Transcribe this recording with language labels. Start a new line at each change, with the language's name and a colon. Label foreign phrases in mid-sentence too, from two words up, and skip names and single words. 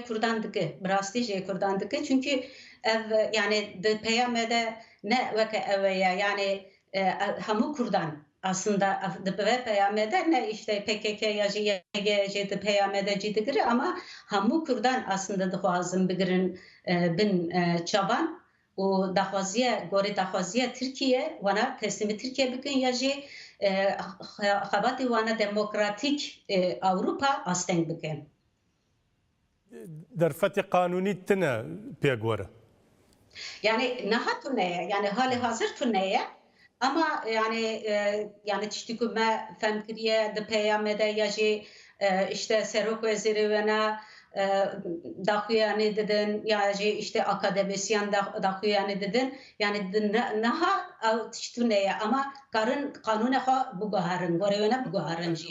Kurdish: Kurdan dike bi rastî jê Kurdan dike çünkü ev yani di peyame de ne weke ew ye yani hemû Kurdan aslında di peyame de ne işte PKK ya jî YGC di peyame de jî digire ama hemû Kurdan aslında dixwazin bigirin bin çavan û daxwaziye gorî daxwaziye Tirkiye wana teslîmî Tirkiye bikin ya jî xebatê wana demokratîk Avrupa asteng bikin. Derfetê qanûnî tune pêk were. Yani neha tuneye yani
Turkish: hali hazır
Kurdish: tuneye ama yani tiştî me fehm kiriye di peyame de ya jî işte Serok Wezîrê wena daxuyanî didin ya jî işte akademisyen daxuyanî didin yani neha ew tiştî neye ama karin kanûna xwe bigoherin gorê wena bigoherin jî.